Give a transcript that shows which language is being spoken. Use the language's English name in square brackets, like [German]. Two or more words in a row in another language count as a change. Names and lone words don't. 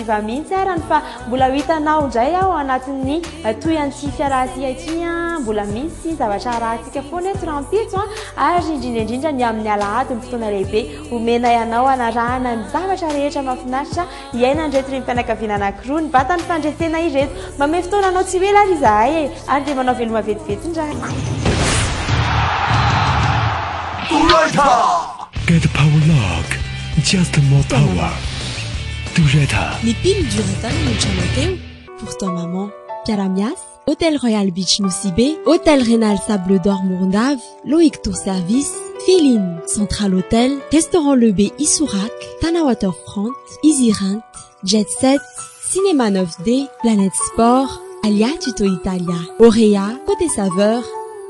[Malagasy] viva mihitsy arany fa mbola hitanao indray ao anatin'ny toyan'ity fiarahasia ity mbola misy zavatra rahantsika foana trampitso ary indrindra ny amin'ny alahady ny fotoana lehibe omena ianao anarahana ny zavatra rehetra mahafinaritra iaina ndreto ireny mpianakaviana anankiroa ny vatany fandresena ireto mame fotoana anao tsy hoe la ry zahay ary dia manao veloma vetivety indray [English] Get Power Lock, just more power. [French] Touretta. Les piles du retard nous chantent pour toi maman. Karamias, Hôtel Royal Beach Nosibé, Hôtel Rénal Sable d'Or Mourndave, Loïc Tour Service, Féline, Central Hôtel, Restaurant Le B Issourac, Tana Waterfront, Easy Rent, Jet Set, Cinéma 9D, Planète Sport, Alia Tuto Italia, Auréa, Côté Saveur,